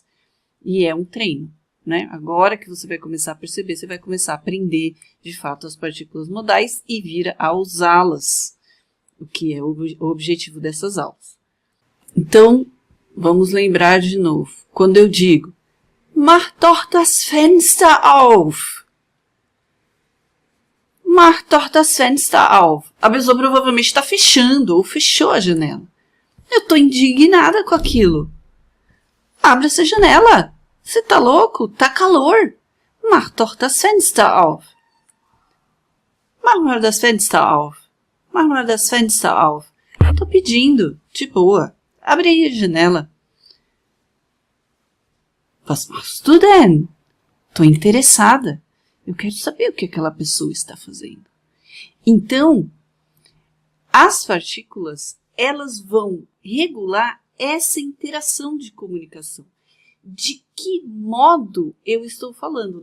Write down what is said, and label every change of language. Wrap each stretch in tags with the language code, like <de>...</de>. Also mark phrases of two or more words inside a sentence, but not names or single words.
<pt>E é um treino, né? Agora que você vai começar a perceber, você vai começar a aprender, de fato, as partículas modais e vir a usá-las, o que é o objetivo dessas aulas. Então, vamos lembrar de novo. Quando eu digo,</pt> <de>mach doch das Fenster auf. Mach doch das Fenster auf.</de> <pt>A pessoa provavelmente está fechando ou fechou a janela. Eu estou indignada com aquilo. Abre essa janela. Você está louco? Tá calor.</pt> <de>Mach doch das Fenster auf. Mach mal das Fenster auf. Mach mal das Fenster auf.</de> <pt>Tô pedindo, de boa. Abre aí a janela.</pt> <de>Was machst du denn?</de> <pt>Tô interessada. Eu quero saber o que aquela pessoa está fazendo. Então, as partículas, elas vão regular essa interação de comunicação. De que modo eu estou falando?</pt>